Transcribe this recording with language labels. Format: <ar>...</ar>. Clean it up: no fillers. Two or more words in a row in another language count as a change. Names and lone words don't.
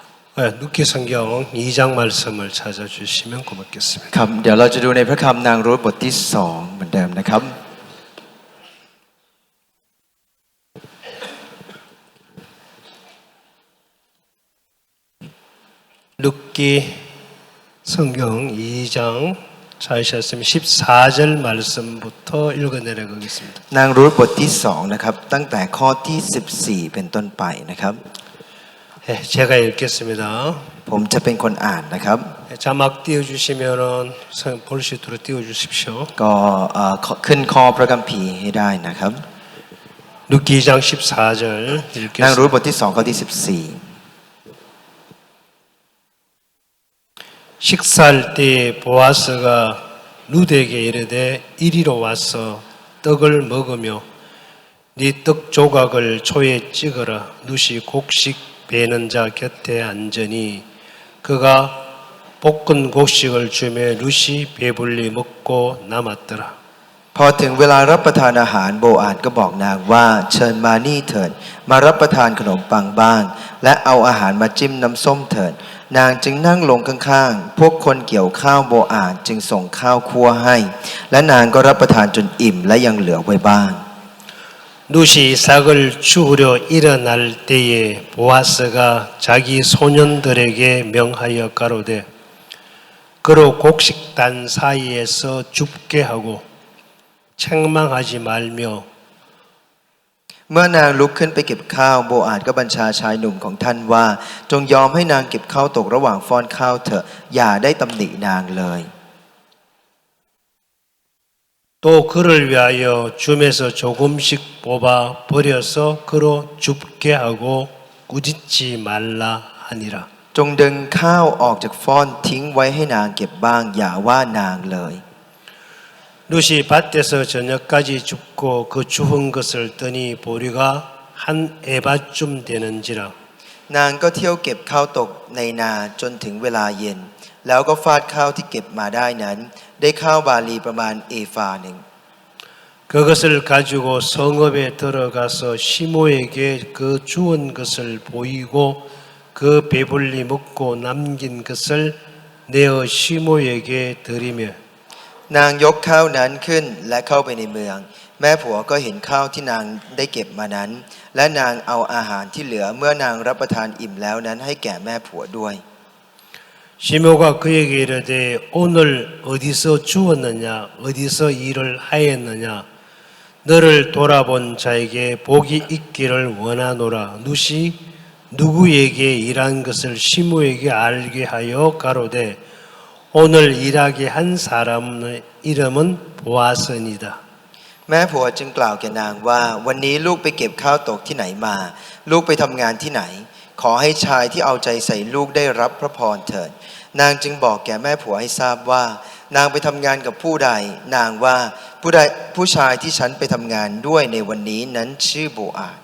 <ko>누기 성경 2장 말씀을 찾아주시면 고맙겠습니다.</ko> <th>ครับเดี๋ยวเราจะดูในพระคำนางรูธบทที่2เหมือนเดิมนะครับ</th> <ko>누기 성경 2장 찾으셨으면 14절 말씀부터 읽어내려가겠습니다.</ko> <th>นางรูธบทที่2นะครับตั้งแต่ข้อที่14เป็นต้นไปนะครับ</th> <ko>제가 읽겠습니다.</ko> <th>ผมจะเป็นคนอ่านนะครับ</th> <ko>자막 띄워주시면은 볼시트로 띄워주십시오.</ko> <th>ก็ขึ้นข้อพระคัมภีร์ให้ได้นะครับ</th> <ko>누기 2장 14절</ko> <th>นางรูธ</th> <ko>읽겠습니다.</ko> <th>บทที่2ข้อที่14</th> <ko>식사할 때 보아스가 룻에게 이르되 이리로 와서 떡을 먹으며 네 떡 조각을 초에 찍어라. 룻이 곡식 베는 자 곁에 앉으니 그가 볶은 곡식을 주며 룻이 배불리 먹고 남았더라.</ko> <th>พอถึงเวลารับประทานอาหารโบอาซก็บอกนางว่าเชิญมานี่เถิดมารับประทานขนมปังบ้างและเอาอาหารมาจิ้มน้ำส้มเถิดนางจึงนั่งลงข้างๆพวกคนเกี่ยวข้าวโบอาซจึงส่งข้าวคั่วให้และนางก็รับประทานจนอิ่มและยังเหลือไว้บ้าง</th> <ko>룻이 싹을 주우려 일어날 때에 보아스가 자기 소년들에게 명하여 가로되 그로 곡식단 사이에서 줍게 하고 책망하지 말며</ko> <th>เมื่อนางลุกขึ้นไปเก็บข้าวโบอาซก็บัญชาชายหนุ่มของท่านว่าจงยอมให้นางเก็บข้าวตกระหว่างฟ้อนข้าวเถอะอย่าได้ตำหนินางเลย</th> <ko>또 그를 위하여 줌에서 조금씩 뽑아 버려서 그로 줍게 하고 꾸짖지 말라 하니라.</ko> <th>จงดึงข้าวออกจากฟ้อนทิ้งไว้ให้นางเก็บบ้างอย่าว่านางเลย</th> <ko>룻이 밭에서 저녁까지 줍고 그 주운 것을 떠니 보리가 한 에바쯤 되는지라.</ko> <th>นางก็เที่ยวเก็บข้าวตกในนาจนถึงเวลาเย็นแล้วก็ฟาดข้าวที่เก็บมาได้นั้นได้ข้าวบาลีประมาณเอฟาหนึ่ง</th> <ko>그것을 가지고 성읍에 들어가서 시모에게 그 주운 것을 보이고 그 배불리 먹고 남긴 것을 내어 시모에게 드리며</ko> <th>นางยกข้าวนั้นขึ้นและเข้าไปในเมืองแม่ผัวก็เห็นข้าวที่นางได้เก็บมานั้นและนางเอาอาหารที่เหลือเมื่อนางรับประทานอิ่มแล้วนั้นให้แก่แม่ผัวด้วย</th> <ko>시모가 그에게 이르되 오늘 어디서 주었느냐 어디서 일을 하였느냐 너를 돌아본 자에게 복이 있기를 원하노라. 룻이 누구에게 일한 것을 시모에게 알게 하여 가로되 오늘 일하게 한 사람의 이름은 보아스니라.</ko> <th>แม่ผัวจึงกล่าวแก่นางว่าวันนี้ลูกไปเก็บข้าวตกที่ไหนมาลูกไปทำงานที่ไหนขอให้ชายที่เอาใจใส่ลูกได้รับพระพรเถิดนางจึงบอกแก่แม่ผัวให้ทราบว่านางไปทำงานกับผู้ใดนางว่าผู้ชายที่ฉันไปทำงานด้วยในวันนี้นั้นชื่อโบอาซ</th>